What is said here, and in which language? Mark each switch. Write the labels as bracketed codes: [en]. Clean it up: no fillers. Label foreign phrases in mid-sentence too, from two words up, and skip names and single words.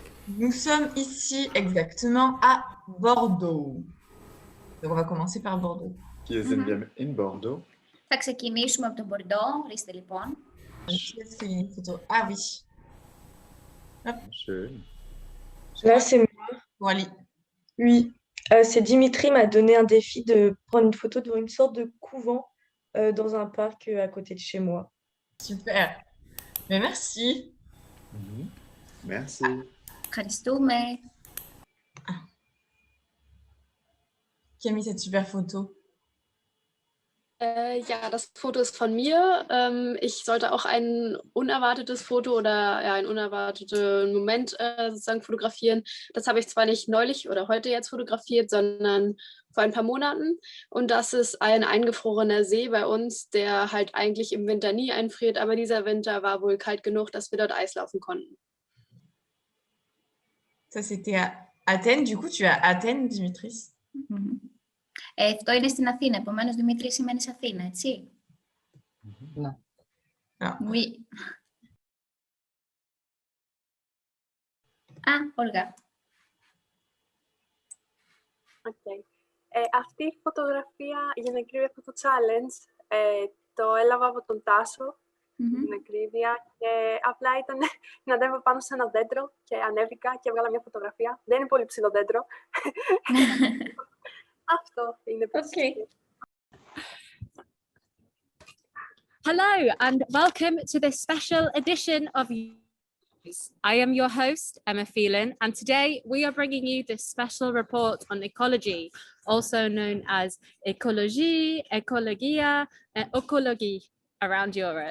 [fr] Nous sommes ici exactement à Bordeaux. Donc on va commencer par Bordeaux. [de] Hier sind wir in Bordeaux. [el] Θα ξεκινήσουμε από τον Μπορντό. Ορίστε λοιπόν. [fr] Est-ce qu'il y a une photo? Ah oui. Hop. [de] Schön. [fr] Là, c'est moi. Bon, allez. Oui. C'est Dimitri m'a donné un défi de prendre une photo devant une sorte de couvent dans un parc à côté de chez moi. Super. Mais merci. Merci. [el] Ευχαριστούμε. [fr] Qui a mis cette super photo? [de] Ja, das Foto ist von mir. Ich sollte auch ein unerwartetes Foto oder ja, einen unerwarteten Moment sozusagen fotografieren. Das habe ich zwar nicht neulich oder heute jetzt fotografiert, sondern vor ein paar Monaten. Und das ist ein eingefrorener See bei uns, der halt eigentlich im Winter nie einfriert. Aber dieser Winter war wohl kalt genug, dass wir dort Eislaufen konnten. [fr] Ça, c'était à Athènes. Du coup, tu es à Athènes, Dimitris. [el] Αυτό είναι στην Αθήνα. Επομένως, Δημήτρη, σημαίνει Αθήνα, έτσι. Ναι. [fr] Oui. Α, Όλγα. [el] Okay. Αυτή η φωτογραφία, για να ακρίβεια αυτό το challenge, το έλαβα από τον Τάσο, την ακρίβεια, και απλά ήταν να ανέβω πάνω σε ένα δέντρο και ανέβηκα και έβγαλα μια φωτογραφία. Δεν είναι πολύ ψηλό δέντρο. Αυτό είναι Okay. [en] Hello and welcome to this special edition of I am your host, Emma Phelan, and today we are bringing you this special report on ecology, also known as ecologie, ecologia, and ecologie around Europe.